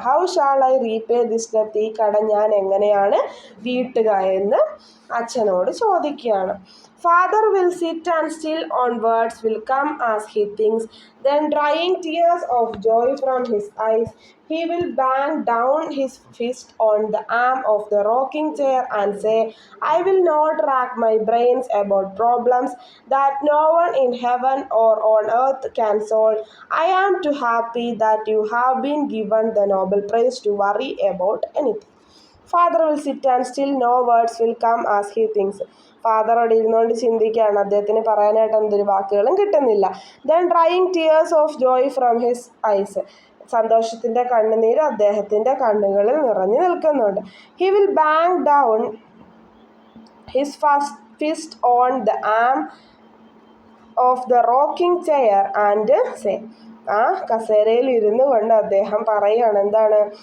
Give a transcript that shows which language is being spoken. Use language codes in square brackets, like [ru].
[en] How shall I repay this debt? [ml] ഈ കട ഞാൻ എങ്ങനെയാണ് വീട്ടുക എന്ന് അച്ഛനോട് ചോദിക്കുകയാണ്. [en] Father will sit and still on words will come as he thinks. Then drying tears of joy from his eyes, he will bang down his fist on the arm of the rocking chair and say, I will not rack my brains about problems that no one in heaven or on earth can solve. I am too happy that you have been given the Nobel Prize to worry about anything. Father will sit and still no words will come as he thinks. [ml] Father അവിടെ ഇരുന്നുകൊണ്ട് ചിന്തിക്കുകയാണ്, അദ്ദേഹത്തിന് പറയാനായിട്ട് എന്തൊരു വാക്കുകളും കിട്ടുന്നില്ല. [en] then drying tears of joy from his eyes, [ml] സന്തോഷത്തിൻ്റെ കണ്ണുനീര് അദ്ദേഹത്തിൻ്റെ കണ്ണുകളിൽ നിറഞ്ഞു നിൽക്കുന്നുണ്ട്. [en] he will bang down his fist on the arm of the rocking chair and say, [ml] ആ കസേരയിൽ ഇരുന്നു കൊണ്ട് അദ്ദേഹം പറയുകയാണ്, എന്താണ്?